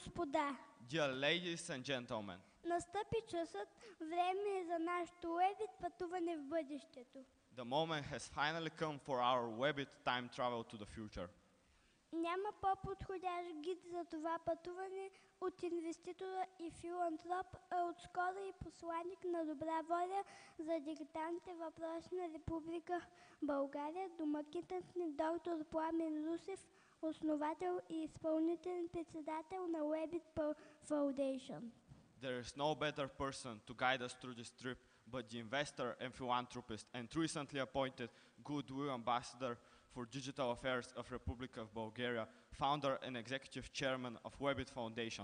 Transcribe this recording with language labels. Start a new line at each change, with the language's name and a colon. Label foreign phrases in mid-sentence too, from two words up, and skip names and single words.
Bulgarian: господа,
English: Dear ladies and gentlemen,
Bulgarian: настъпи часът, време е за нашето Webit пътуване в бъдещето.
English: the moment has finally come for our Webit time travel to the future.
Bulgarian: Няма по-подходящ гид за това пътуване от инвеститора и филантроп, а отскоро и посланник на добра воля за дигиталните въпроси на Република България, домакинът ни доктор Пламен Русев, основател и изпълнителен председател на Webit Foundation.
English: There is no better person to guide us through this trip but the investor and philanthropist and recently appointed Goodwill Ambassador for Digital Affairs of Republic of Bulgaria, founder and executive chairman of Webit Foundation,